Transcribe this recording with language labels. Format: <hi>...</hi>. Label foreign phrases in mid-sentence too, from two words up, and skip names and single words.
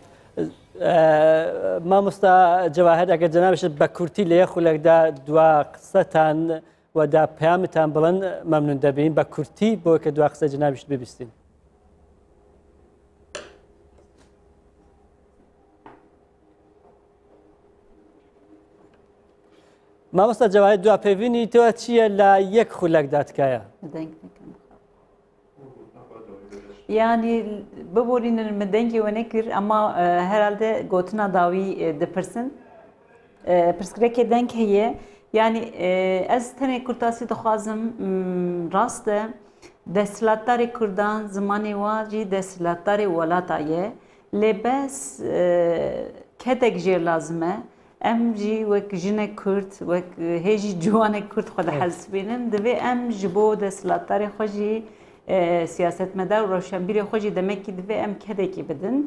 <ckb>مامۆستا جەواهر ئەگەر جەنابش بە کورتی لە یەک خولەکدا دوا قسەتان وەدا پەیامتان بڵێن مەمنون دەبین بە کورتی بۆ کە دوا قسە جەنابش ببیستین مامۆستا جەواهر دوا پێبینی تۆ چییە لە یەک خولەکدا تکایە</ckb> <ku>Yani biborînin min dengê we nekir ama herhalde gotina dawî dipirsin. Pirsgirêkê deng heye yani ez tenê kurtasî dixwazim rast e desthilatdarê Kurdan zimanê wa jî desthilatdarê welata ye lêbes kedek jêr lazim e em jî wek jinek Kurd wek hêjî ciwanek Kurd xwe dihelsibînin divê em ji bo desthilatdarê xwe jî siyasetmedar û rewşenbîrê xwe jî demekî divê em kedekî bidin.</ku>